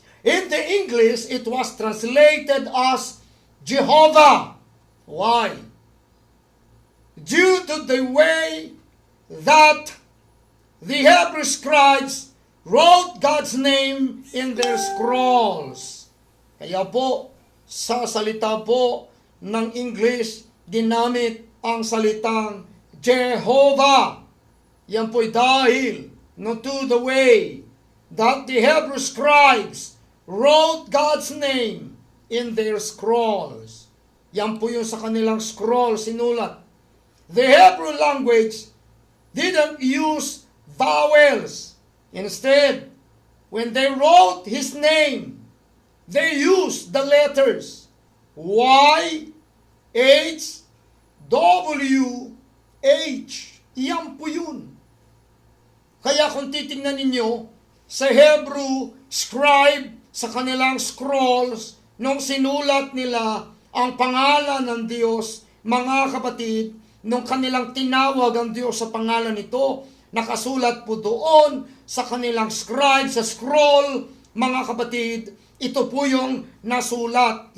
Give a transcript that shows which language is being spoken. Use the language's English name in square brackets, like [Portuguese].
[English] In the English, it was translated as Jehovah. Why? Due to the way that the Hebrew scribes wrote God's name in their scrolls. [Filipino] Kaya po, sa salita po ng English, ginamit ang salitang Jehovah. Yan po'y dahil [English] to the way that the Hebrew scribes wrote God's name in their scrolls. [Filipino] Yan po yung sa kanilang scroll sinulat. [English] The Hebrew language didn't use vowels. Instead, when they wrote His name, they used the letters Y, H, W, H. [Filipino] Yan po yun. Kaya kung titingnan ninyo, sa Hebrew scribe, sa kanilang scrolls, nung sinulat nila ang pangalan ng Diyos, mga kapatid, nung kanilang tinawag ang Diyos sa pangalan nito, nakasulat po doon sa kanilang scribe, sa scroll, mga kapatid, ito po yung nasulat.